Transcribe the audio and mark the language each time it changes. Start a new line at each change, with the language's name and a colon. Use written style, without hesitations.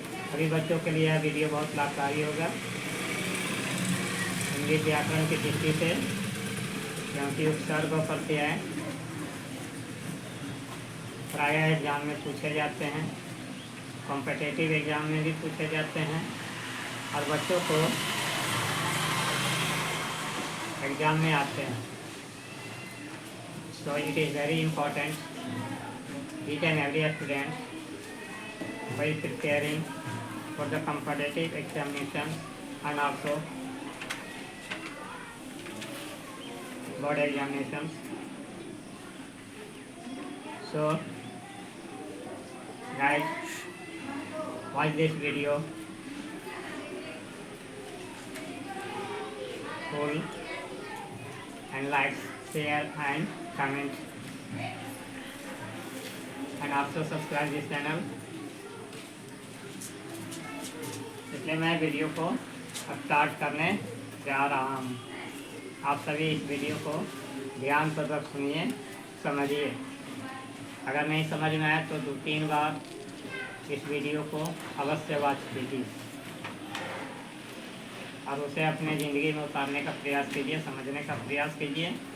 Hindi: सभी बच्चों के लिए यह वीडियो बहुत लाभकारी होगा हिंदी व्याकरण की दृष्टि से, क्योंकि उपसर्ग और प्रत्यय प्रायः एग्जाम में पूछे जाते हैं, कॉम्पिटिटिव एग्जाम में भी पूछे जाते हैं और बच्चों को एग्जाम में आते हैं।
English: So it is very important each and every student while preparing for the competitive examination and also board examinations. So guys, watch this video full and like, share and comment and also subscribe this channel।
Hindi: इसलिए मैं video को start करने जा रहा हूँ। आप सभी इस वीडियो को ध्यानपूर्वक सुनिए, समझिए। अगर नहीं समझ में आए तो 2-3 बार इस वीडियो को अवश्य वॉच कीजिए और उसे अपने ज़िंदगी में उतारने का प्रयास कीजिए, समझने का प्रयास कीजिए।